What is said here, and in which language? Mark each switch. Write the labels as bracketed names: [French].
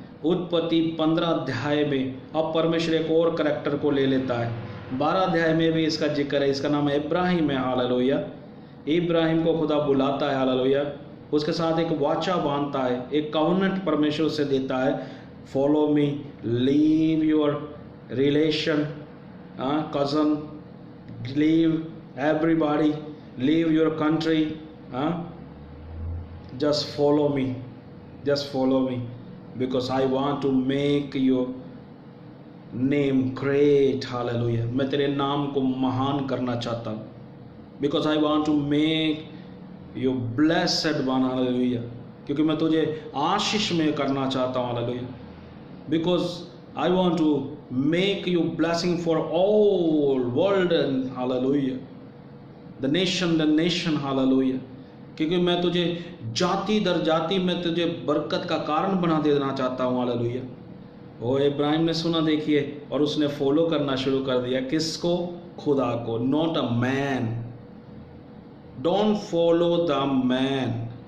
[Hindi] उत्पत्ति 15 अध्याय में अब परमेश्वर एक और करैक्टर को ले लेता है। 12 अध्याय में भी इसका जिक्र है। इसका नाम इब्राहिम है। हालेलुया। इब्राहिम को खुदा बुलाता है। हालेलुया। उसके साथ एक वाचा बांधता है, एक कॉवेनेंट परमेश्वर से देता है। [English] Follow me, leave your relation, cousin, leave everybody, leave your country, just follow me because I want to make your name great. Hallelujah. [Hindi] मैं तेरे नाम को महान करना चाहता हूँ, [English] because I want to make you blessed one. Hallelujah. [Hindi] क्योंकि मैं तुझे आशीष में करना चाहता हूँ। [English] Hallelujah. because I want to make you blessing for all world. And hallelujah. the nation. Hallelujah. [Hindi] क्योंकि मैं तुझे जाति दर जाति में तुझे बरकत का कारण बना देना चाहता हूँ। हालेलुया। ओ इब्राहिम ने सुना, देखिए, और उसने फॉलो करना शुरू कर दिया। किसको? खुदा को। [English] Not a man. Don't follow the man.